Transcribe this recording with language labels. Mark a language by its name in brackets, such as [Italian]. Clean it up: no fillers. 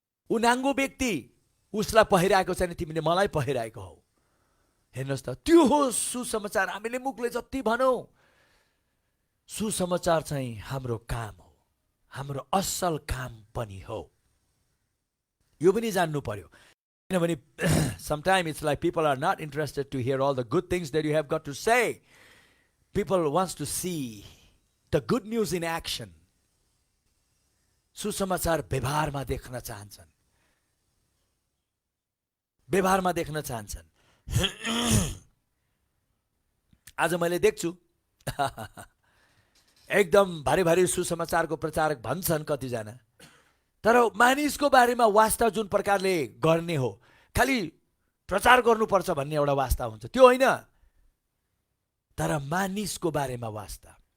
[Nepali] ऊ नाङ्गो व्यक्ति, उसलाई पहिराएको छैन तिमीले मलाई पहिराएको हौ। हेर्नुहोस् त, त्यो हो सुसमाचार। हामीले मुखले जति भनौँ, सुसमाचार चाहिँ हाम्रो काम हो, हाम्रो असल काम पनि हो। यो पनि जान्नु पर्यो। किनभने [English] sometimes it's like people are not interested to hear all the good things that you have got to say. People wants to see the good news in action. [Nepali] सुसमाचार व्यवहारमा देख्न चाहन्छन्। व्यवहारमा देख्न चाहन्छन्। आज मैले देख्छु एकदम भारी भारी सुसमाचारको प्रचारक भन्छन् कतिजना, तर मानिसको बारेमा वास्ता जुन प्रकारले गर्ने हो, खालि प्रचार गर्नुपर्छ भन्ने एउटा वास्ता हुन्छ, त्यो होइन, तर मानिसको बारेमा वास्ता।